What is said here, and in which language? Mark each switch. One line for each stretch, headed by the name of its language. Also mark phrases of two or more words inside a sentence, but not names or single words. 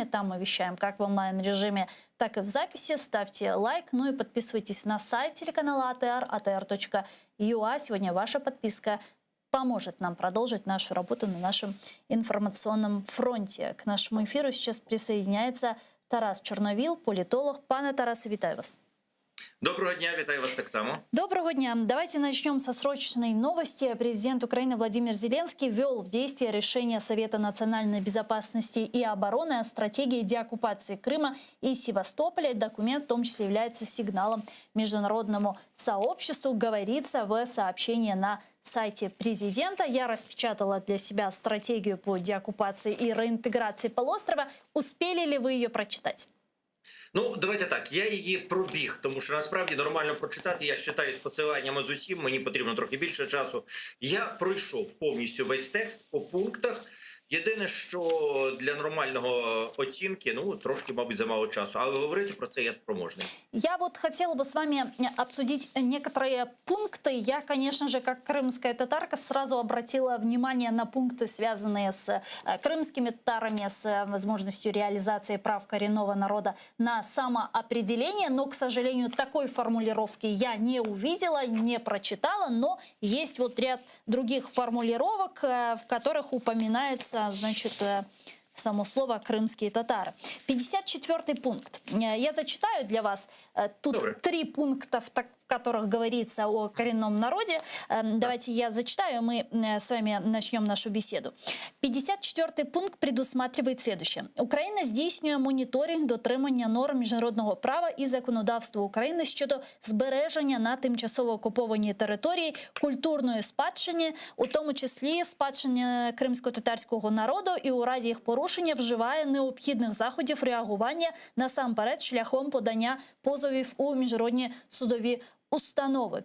Russian: Там мы вещаем как в онлайн-режиме, так и в записи. Ставьте лайк. Ну и подписывайтесь на сайт телеканала АТР, atr.ua. Сегодня ваша подписка поможет нам продолжить нашу работу на нашем информационном фронте. К нашему эфиру сейчас присоединяется Тарас Чорновіл, политолог.
Ukrainian: Пане Тарасе, вітаю вас. Доброго дня, вітаю вас так само. Доброго дня.
Russian: Давайте начнем со срочной новости. Президент Украины Владимир Зеленский ввел в действие решение Совета национальной безопасности и обороны о стратегии деоккупации Крыма и Севастополя. Документ в том числе является сигналом международному сообществу, говорится в сообщении на сайте президента. Я распечатала для себя стратегию по деоккупации и реинтеграции полуострова. Успели ли вы ее прочитать?
Ukrainian: Ну, давайте так, я її пробіг, тому що насправді нормально прочитати, я читаю з посиланнями з усім, мені потрібно трохи більше часу. Я пройшов повністю весь текст по пунктах. Єдине, що для нормального оцінки, ну, трошки, мабуть, замало часу. Але говорити про це я спроможний.
Russian: Я вот хотела бы с вами обсудить некоторые пункты. Я, конечно же, как крымская татарка, сразу обратила внимание на пункты, связанные с крымскими татарами, с возможностью реализации прав коренного народа на самоопределение. Но, к сожалению, такой формулировки я не увидела, не прочитала. Но есть вот ряд других формулировок, в которых упоминается, значит, само слово «крымские татары». 54-й пункт. Я зачитаю для вас. Тут
Ukrainian: Добре.
Russian: 3 пункта, в которых говорится о коренном народе. Давайте я зачитаю, мы с вами начнем нашу беседу. 54-й пункт предусматривает следующее.
Ukrainian: Україна здійснює моніторинг дотримання норм міжнародного права і законодавства України щодо збереження на тимчасово окупованій території культурної спадщини, у тому числі спадщини кримсько-татарського народу, і у разі їх порушення вживає необхідних заходів реагування насамперед шляхом подання позовів у міжнародні судові установи.